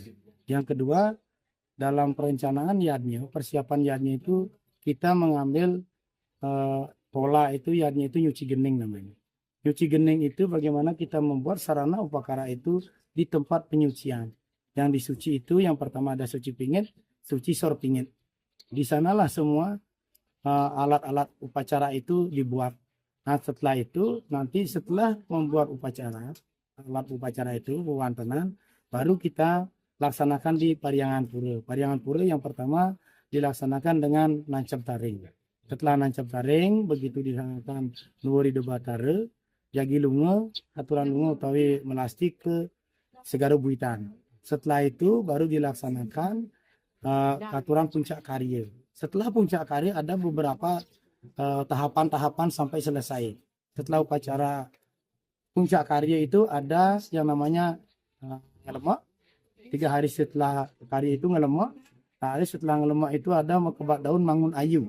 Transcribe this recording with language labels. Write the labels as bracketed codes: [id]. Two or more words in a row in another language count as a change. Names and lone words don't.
[id] Yang kedua, dalam perencanaan yatnya, persiapan yatnya itu kita mengambil pola itu yatnya itu nyuci gening namanya. Nyuci gening itu bagaimana kita membuat sarana upakara itu di tempat penyucian. Yang disuci itu yang pertama ada suci pingit, suci sor pingit. Di sanalah semua alat-alat upacara itu dibuat. Nah setelah itu nanti setelah membuat upacara, alat upacara itu pewantenan, baru kita laksanakan di Pariangan Pura. Pariangan Pura yang pertama dilaksanakan dengan nancap taring. Setelah nancap taring, begitu dilaksanakan [ban] nuwuri debatare, jagi lunga, aturan lunga utawi melastik [id] ke Segara Buitan. Setelah itu baru dilaksanakan aturan puncak karya. Setelah puncak karya ada beberapa tahapan-tahapan sampai selesai. Setelah upacara puncak karya itu ada yang namanya ngelemak. 3 hari setelah karya itu ngelemak. Hari setelah ngelemak itu ada mekebat daun mangun ayu.